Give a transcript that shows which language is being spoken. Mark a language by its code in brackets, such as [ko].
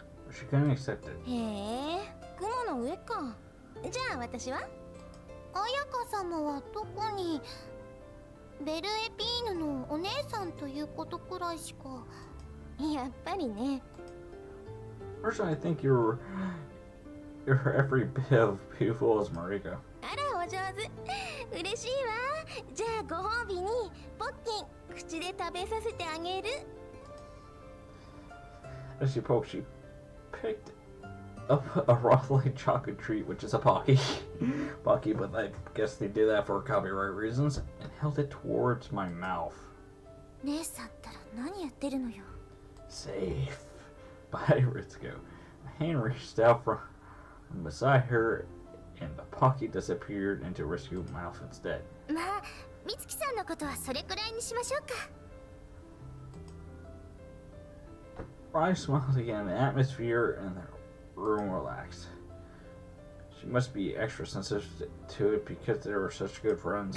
[en] She couldn't accept it. [ja] へえ、雲の上か。じゃあ私は？綾香様はどこに？ベルエピーヌのお姉さんということくらいしか。やっぱりね。 [en] Personally, I think you're every bit of beautiful as Marika. [ja] あら、お上手。嬉しいわ。じゃあご褒美にポッキン口で食べさせてあげる。 [en] As she poked, she picked up a Rothley chocolate treat, which is a Pocky. Pocky, but I guess they did that for copyright reasons, and held it towards my mouth. [ja] 姉さんったら何やってるのよ。 [en] Safe. By Ritsuko. A hand reached out from beside her, and the Pocky disappeared into Ritsuko's mouth instead. [ja] まあ、美月さんのことはそれくらいにしましょうか。 [en] Rai smiled again. The atmosphere in the room relaxed. She must be extra sensitive to it because they were such good friends.